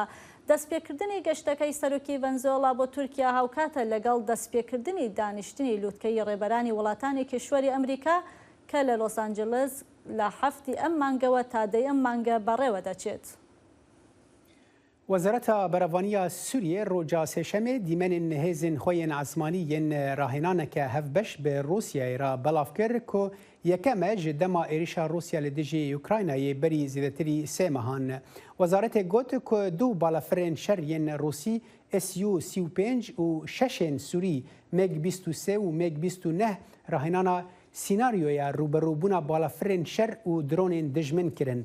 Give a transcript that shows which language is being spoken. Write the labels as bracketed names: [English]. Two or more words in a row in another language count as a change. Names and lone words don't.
[Central Kurdish] دەستپێکردنی گەشتەکەی سەرۆکی ڤێنزوێلا بۆ تورکیا هاوکاتە لەگەڵ دەستپێکردنی دانیشتنی لووتکەی ڕێبەرانی وڵاتانی کشوەری ئەمریکا کە لە لۆس ئانجلس لە هەفتی ئەم مانگەوە تا دەی ئەم مانگە بەڕێوە دەچێت. [Kurdish] وەزارەتە بەرەڤانیە سووریێ ڕۆژا سێشەمێ دیمەنên hêzên xwe yên esmanî yên rahênaneke hevbeş bi Rûsyayê ra belav kir ku yekem e ji dema êrişa Rûsya li dijî Ukraynayê berî zêdetirî sê mehan. Wezaretê got ku du balafirên şer yên Rûsî Su-35 û şeşên Sûrî MiG-23 û MiG-29 rahênana sînaryoya rûberûbûna balafirên şer û dronên dijmin kirin.